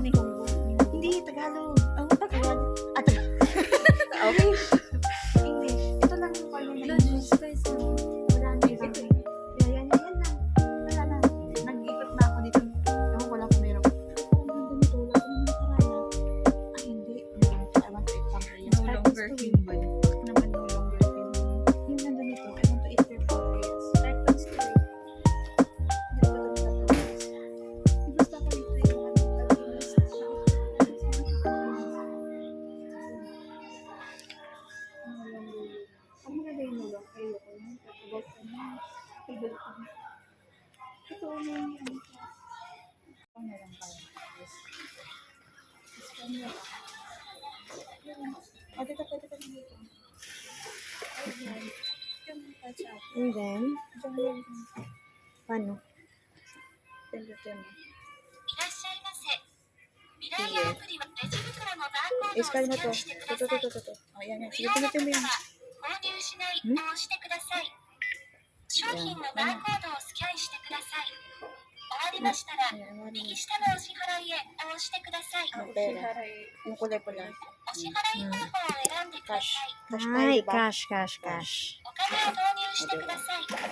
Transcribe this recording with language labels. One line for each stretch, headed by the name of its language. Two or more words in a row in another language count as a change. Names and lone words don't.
Filipino: Hindi, Tagalog. Oh, Tagalog. Ah, Tagalog.
English: Okay. English.
Filipino: Ito lang yung call na English. Wala na yung ito. Yan lang. Wala na. Nag-ikot na ako dito. Ewan ko lang kung meron. Ganito lang. Ano naman paraya? Ay, hindi.
English: I want to eat something. No longer human.
Filipino: Bakit naman
English: no longer human?
Filipino: Yung nandun ito.
English: I want to eat their burgers. Start from story.
Filipino: Hindi ko alam na ito. Gusto ko dito yung ano. Ang maganda yung nulong. Ayoko na. Tapos na. Tigil ko na. Ito na yung ano. Ito na lang pala. Gusto niya. O, dito pwede ka dito. Ayan. Yung
English: touch up. And then,
Filipino: Diyan lang. paano? Pindutin mo.
Japanese: いらっしゃいませ。ミライアプリはレジ袋のバーコードを
Filipino: Is
Japanese: ス
Filipino: kaya
Japanese: キ
Filipino: na
Japanese: ャ
Filipino: to.
Japanese: ンしてくだ
Filipino: Ito,
Japanese: さい。
Filipino: ito, ito, ito. O, yan, yan.
Japanese: 不
Filipino: Sige,
Japanese: 要な
Filipino: pinutin mo
Japanese: 方
Filipino: yan.
Japanese: は購入しないを押してください。商品のバーコードをスキャンしてください。終わりましたら、
Filipino: Ayan, wala
Japanese: 右
Filipino: na.
Japanese: 下のお支払いへ押してください。
Filipino: Ang pera. Yung kulay pula.
Japanese: お支払い方法を選んでくださ
English: Cash.
Japanese: い。
English: Cash
Filipino: Ay, tayo ba?
English: cash, cash, cash.
Japanese: お金を投入してください。